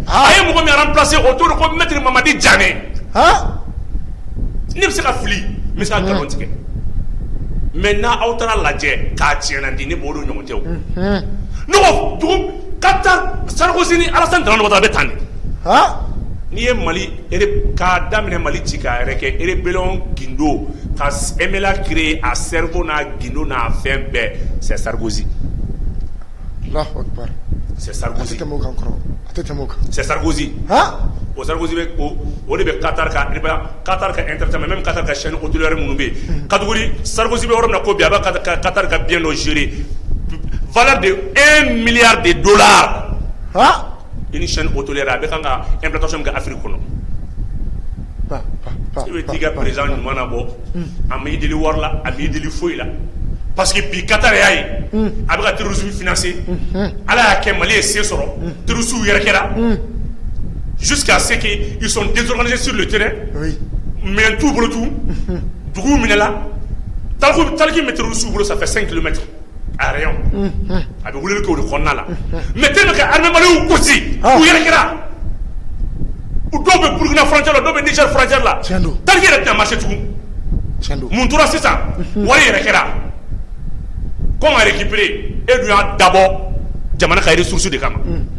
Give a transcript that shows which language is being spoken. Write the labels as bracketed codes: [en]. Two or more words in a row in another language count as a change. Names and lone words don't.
[bm] a ye mɔgɔ min remplacer o t'o de ko maître Mamadi Diané ne bɛ se ka fili n bɛ se ka nkalon tigɛ mais n'aw taara lajɛ k'a tiɲɛna di ne b'o de ɲɔgɔn tɛ o ne ko dugu Qatar Sarkozy ni Alassane Dramane Ouattara bɛ tan de n'i ye Mali k'a daminɛ Mali ci k'a yɛrɛ kɛ rébellion gindo ka MLA créer a cerveau n'a gindo n'a fɛn bɛɛ [fr] c'est Sarkozy c'est Sarkozy c'est Sarkozy [bm] o Sarkozy bɛ o de bɛ Qatar ka entertainment même Qatar ka [fr] chaîne hôtelière [bm] minnu bɛ yen kategori Sarkozy bɛ yɔrɔ min na ko bi a bɛ Qatar ka bien dɔ gérer [fr] valeur de 1 milliard de dollars une chaîne hôtelière [bm] a bɛ kan ka implantation kɛ Afrique kɔnɔ i bɛ t'i ka président ɲuman na bɔ a ma i deli wari la a ma i deli foyi la [fr] parce que [bm] bi Qatar y'a ye a bɛ ka [fr] terrorisme financer [bm] Ala y'a kɛ Mali ye se sɔrɔ terroristes yɛrɛ kɛra [fr] jusqu'à ce qu'ils sont désorganisés sur le terrain mais [bm] t'u bolo tout dugu minɛla taliki mɛ terroristes bolo [fr] ça fait 5 km à rayon [bm] a bɛ wulili kɛ o de kɔnɔna la [fr] mais tellement que armée malienne [bm] gosi u yɛrɛ kɛra ou dɔw bɛ Burkina frontière la dɔw bɛ Niger frontière la tali yɛrɛ tɛna marché tugun mun tora sisan wari yɛrɛ kɛra kɔn ka récupérer e dun y'a dabɔ jamana ka ressource de kama